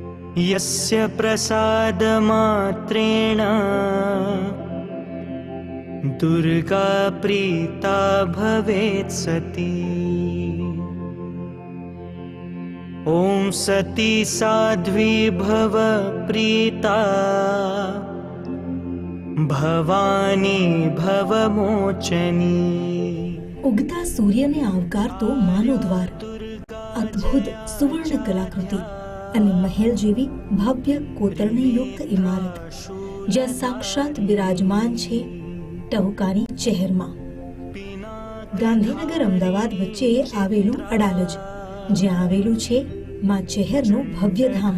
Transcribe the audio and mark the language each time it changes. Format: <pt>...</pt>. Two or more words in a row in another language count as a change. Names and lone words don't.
<sa>यस्य प्रसाद मात्रेण दुर्गा प्रीता भवेत् सती। ॐ सती साध्वी भव प्रीता भवानी भवमोचनी।</sa> <gu>ઉગતા સૂર્યને આવકારતો માનો દ્વાર, અદ્ભુત સુવર્ણ કલાકૃતિ અને મહેલ જેવી ભવ્ય કોતરણીયુક્ત ઇમારત, જ્યાં સાક્ષાત બિરાજમાન છે ટહુકાની ચહેરમાં. ગાંધીનગર અમદાવાદ વચ્ચે આવેલું અડાલજ, જ્યાં આવેલું છે માં ચહેરનું ભવ્ય ધામ.</gu>